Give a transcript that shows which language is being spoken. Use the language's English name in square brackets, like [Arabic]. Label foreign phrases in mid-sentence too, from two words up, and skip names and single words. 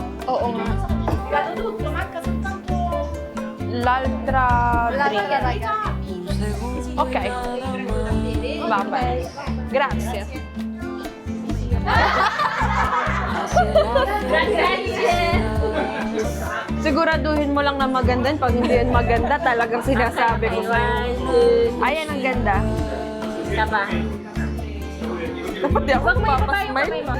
[Filipino] Oo nga. [Italian] L'altra drink. Ok. Vabbè. Grazie. [Filipino] Siguraduhin mo lang na maganda. Pag hindi yan maganda, talagang sinasabi ko sa'yo. Ayan, ang ganda. Isa ba? Dapat di ako papasmile.